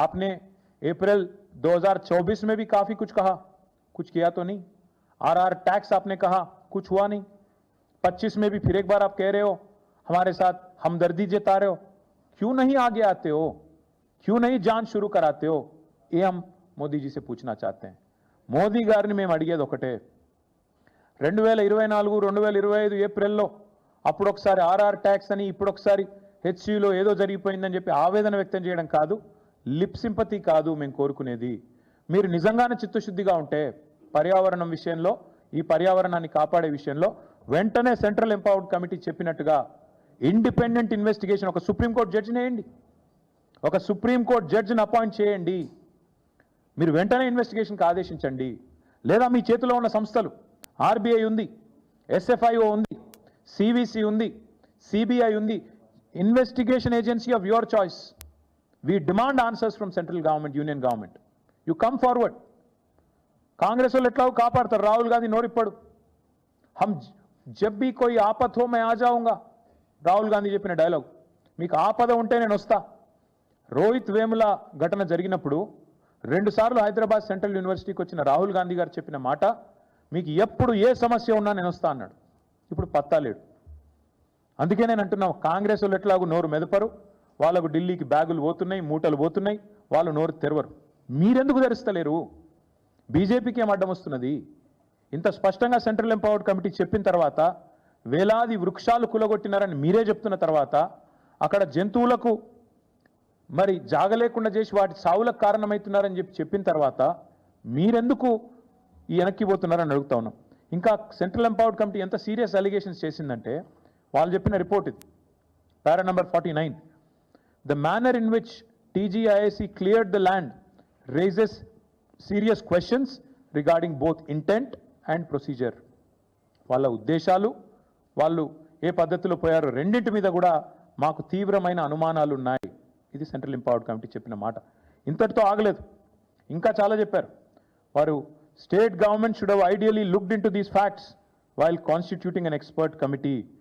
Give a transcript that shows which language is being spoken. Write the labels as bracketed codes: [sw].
[hi] आपने अप्रैल 2024 में भी काफी कुछ कहा, कुछ किया तो नहीं। आरआर टैक्स आपने कहा, कुछ हुआ नहीं। 25 में भी फिर एक बार आप कह रहे हो, हमारे साथ हमदर्दी जता रहे हो। क्यों नहीं आगे आते हो? क्यों नहीं जांच शुरू कराते हो? ये हम మోదీ जी से पूछना चाहते हैं। [te] మోదీ గారిని మేము అడిగేది ఒకటే, 2024 2025 ఏప్రిల్లో అప్పుడు ఒకసారి ఆర్ఆర్ ట్యాక్స్ అని ఇప్పుడు ఒకసారి హెచ్సిలో ఏదో జరిగిపోయిందని చెప్పి ఆవేదన వ్యక్తం చేయడం కాదు, లిప్ సింపతి కాదు మేము కోరుకునేది. మీరు నిజంగానే చిత్తశుద్ధిగా ఉంటే పర్యావరణం విషయంలో, ఈ పర్యావరణాన్ని కాపాడే విషయంలో వెంటనే సెంట్రల్ ఎంపవర్డ్ కమిటీ చెప్పినట్టుగా ఇండిపెండెంట్ ఇన్వెస్టిగేషన్, ఒక సుప్రీంకోర్టు జడ్జిని వేయండి, ఒక సుప్రీంకోర్టు జడ్జిని అపాయింట్ చేయండి. మీరు వెంటనే ఇన్వెస్టిగేషన్కి ఆదేశించండి. లేదా మీ చేతిలో ఉన్న సంస్థలు, ఆర్బీఐ ఉంది, ఎస్ఎఫ్ఐఓ ఉంది, సివిసి ఉంది, సిబిఐ ఉంది, investigation agency of your choice. [en] We demand answers from central government, union government. You come forward. [te] Congress वाले एट्ला कापाड़ताరు, राहुल गांधी नोरिप्पडु. [hi] हम जब भी कोई आपत हो मैं आ जाऊंगा, [te] రాహుల్ గాంధీ చెప్పిన డైలాగ్. మీకు ఆపద ఉంటే నేను వస్తా. రోహిత్ వేముల ఘటన జరిగినప్పుడు 2 సార్లు హైదరాబాద్ సెంట్రల్ యూనివర్సిటీకి వచ్చిన రాహుల్ గాంధీ గారు చెప్పిన మాట, మీకు ఎప్పుడు ఏ సమస్య ఉన్నా నేను వస్తా అన్నాడు. ఇప్పుడు పత్తా లేడు. అందుకే నేను అంటున్నాను, కాంగ్రెస్ వాళ్ళు ఎట్లాగూ నోరు మెదపరు, వాళ్ళకు ఢిల్లీకి బ్యాగులు పోతున్నాయి, మూటలు పోతున్నాయి, వాళ్ళు నోరు తెరవరు. మీరెందుకు తెరుస్తలేరు? బీజేపీకి ఏం అడ్డం వస్తున్నది? ఇంత స్పష్టంగా సెంట్రల్ ఎంపవర్డ్ కమిటీ చెప్పిన తర్వాత, వేలాది వృక్షాలు కులగొట్టినారని మీరే చెప్తున్న తర్వాత, అక్కడ జంతువులకు మరి జాగలేకుండా చేసి వాటి సావులకు కారణమవుతున్నారని చెప్పిన తర్వాత మీరెందుకు ఈ వెనక్కి పోతున్నారని అడుగుతా ఉన్నాం. ఇంకా సెంట్రల్ ఎంపవర్డ్ కమిటీ ఎంత సీరియస్ అలిగేషన్స్ చేసిందంటే, వాళ్ళు చెప్పిన రిపోర్ట్ ఇది, పారా number 49. [en] The manner in which TGIAC cleared the land raises serious questions regarding both intent and procedure. [te] వాళ్ళ ఉద్దేశాలు, వాళ్ళు ఏ పద్ధతిలో పోయారో రెండింటి మీద కూడా మాకు తీవ్రమైన అనుమానాలు ఉన్నాయి. ఇది సెంట్రల్ ఎంపవర్డ్ కమిటీ చెప్పిన మాట. ఇంతటితో ఆగలేదు, ఇంకా చాలా చెప్పారు. [en] వారు state government should have ideally looked into these facts while constituting an expert committee.